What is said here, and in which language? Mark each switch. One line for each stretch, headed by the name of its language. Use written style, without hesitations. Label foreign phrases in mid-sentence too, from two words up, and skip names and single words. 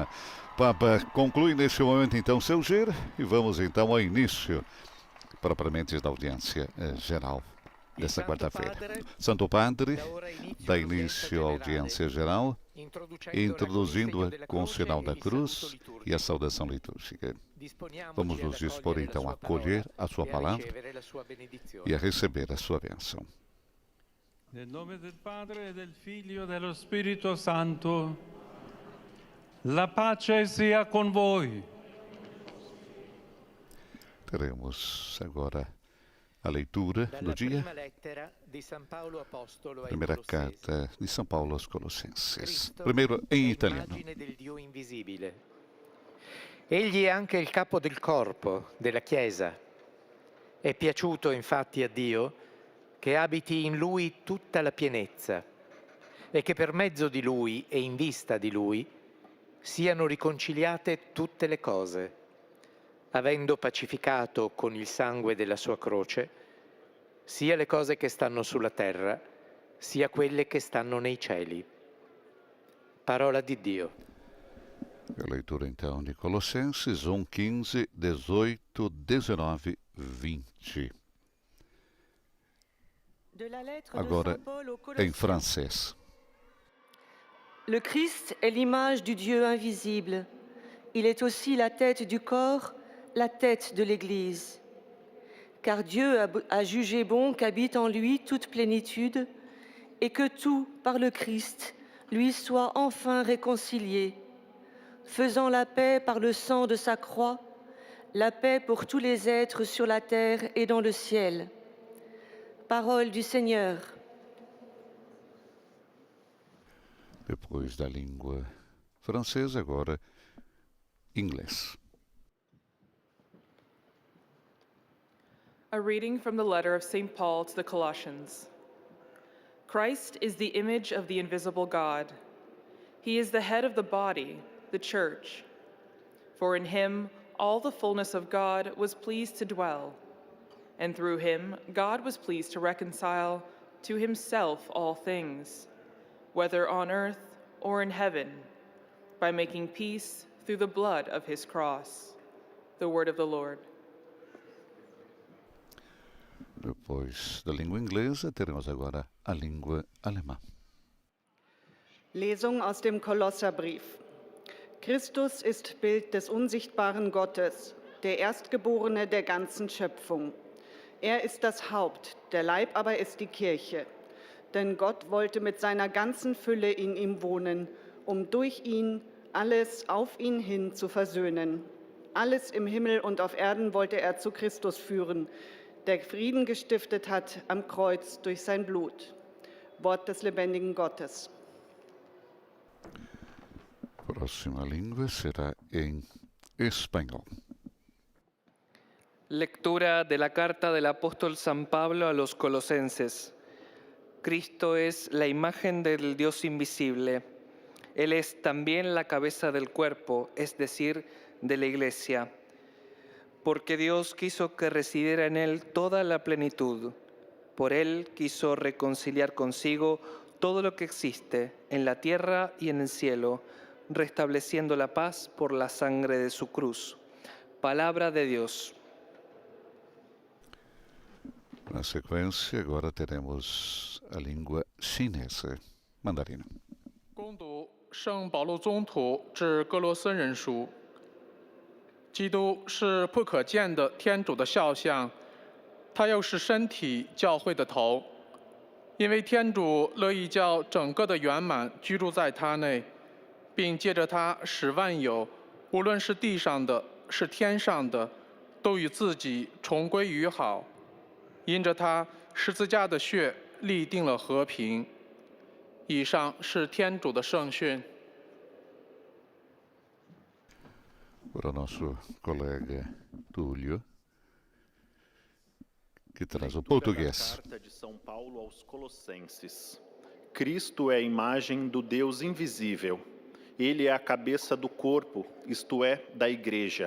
Portuguese: Papa conclui neste momento então seu giro e vamos então ao início propriamente da audiência geral desta quarta-feira. Santo Padre dá início à audiência geral, introduzindo-a com o sinal da cruz e a saudação litúrgica. Vamos nos dispor então a acolher a sua palavra e a receber a sua bênção.
Italian: Nel nome del Padre, del Figlio e dello Spirito Santo, la pace sia con voi.
Portuguese: Teremos agora a leitura do dia. Primeira carta di San Paolo aos Colossenses. Primeiro em italiano.
Italian: Egli è anche il capo del corpo, della Chiesa. È piaciuto infatti a Dio che abiti in lui tutta la pienezza e che per mezzo di lui e in vista di lui siano riconciliate tutte le cose, avendo pacificato con il sangue della sua croce sia le cose che stanno sulla terra, sia quelle che stanno nei cieli. Parola di Dio.
Portuguese: A leitura então de Colossenses 1, 15, 18, 19, 20. Agora em francês.
French: Le Christ est l'image du Dieu invisible. Il est aussi la tête du corps, la tête de l'Église. Car Dieu a jugé bon qu'habite en lui toute plénitude et que tout, par le Christ, lui soit enfin réconcilié, faisant la paix par le sang de sa croix, la paix pour tous les êtres sur la terre et dans le ciel. Parole du Seigneur.
Portuguese: Depois da língua francesa, agora inglês.
English: A reading from the letter of St. Paul to the Colossians. Christ is the image of the invisible God. He is the head of the body, the church. For in him all the fullness of God was pleased to dwell, and through him God was pleased to reconcile to himself all things, whether on earth or in heaven, by making peace through the blood of his cross. The word of the Lord.
Portuguese: Depois da língua inglesa, teremos agora a língua alemã.
German: Lesung aus dem Kolosserbrief. Christus ist Bild des unsichtbaren Gottes, der Erstgeborene der ganzen Schöpfung. Er ist das Haupt, der Leib aber ist die Kirche. Denn Gott wollte mit seiner ganzen Fülle in ihm wohnen, um durch ihn alles auf ihn hin zu versöhnen. Alles im Himmel und auf Erden wollte er zu Christus führen, der Frieden gestiftet hat am Kreuz durch sein Blut. Wort des lebendigen Gottes.
Portuguese: Próxima língua será em espanhol.
Spanish: Lectura de la carta del apóstol San Pablo a los colosenses. Cristo es la imagen del Dios invisible. Él es también la cabeza del cuerpo, es decir, de la Iglesia. Porque Dios quiso que residiera en Él toda la plenitud. Por Él quiso reconciliar consigo todo lo que existe en la tierra y en el cielo, restableciendo la paz por la sangre de su cruz. Palabra de Dios.
Portuguese: Na sequência, agora teremos a língua chinesa, mandarina.
Chinese: 恭读圣保禄宗徒致哥罗森人书。基督是不可见的天主的肖像，他又是身体教会的头。因为天主乐意叫整个的圆满居住在他内，并借着他使万有，无论是地上的，是天上的，都与自己重归于好。因着他十字架的血立定了和平。以上是天主的圣训。
Portuguese: Para o nosso colega Túlio, que traz o português. Carta de São Paulo aos Colossenses. Cristo é a imagem do Deus invisível. Ele é a cabeça do corpo, isto é, da Igreja.